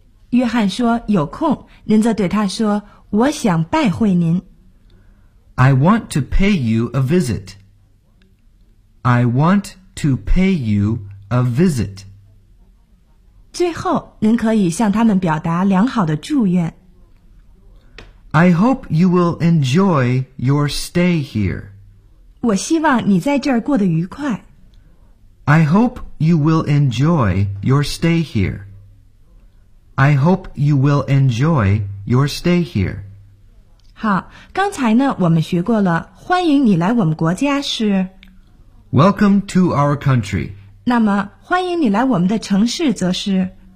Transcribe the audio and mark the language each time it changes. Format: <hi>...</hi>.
<zh>约翰说有空，您则对他说我想拜会您。</zh> <en>I want to pay you a visit. I want to pay you a visit.</en> <zh>最后您可以向他们表达良好的祝愿。</zh> <en>I hope you will enjoy your stay here.</en> <zh>我希望你在这儿过得愉快。</zh> <en>I hope you will enjoy your stay here. I hope you will enjoy your stay here.</en> <zh>好，刚才呢，我们学过了，欢迎你来我们国家是</zh> <en>Welcome to our country.</en> <zh>那么，欢迎你来我们的城市则是</zh>